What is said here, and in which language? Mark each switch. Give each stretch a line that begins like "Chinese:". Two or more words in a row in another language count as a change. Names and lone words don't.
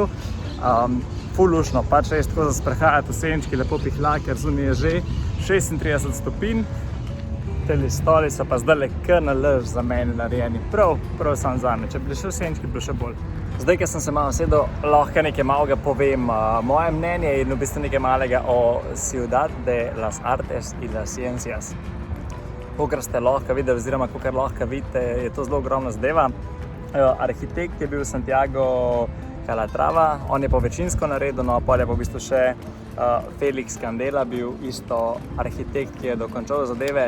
Slovenian: Ful luštno, pač res tako za sprehajati v senčki, lepo pihla, ker zunaj je že 36 stopinj. Teli stoli so pa zdaj kar na lež za mene narejeni, prav sam zame, če bi šel v senčki, bi še bolj. Zdaj, ker sem se malo sedel, lahko nekaj malega povem moje mnenje in v bistvu nekaj malega o Ciudad de las Artes y las Ciencias. Kakor ste lahko videli, oziroma kakor lahko vidite, je to zelo ogromna zadeva. Arhitekt je bil Santiago Calatrava, on je po večinsko naredil, no pa je pa v bistvu še Felix Candela bil isto arhitekt, ki je dokončal zadeve.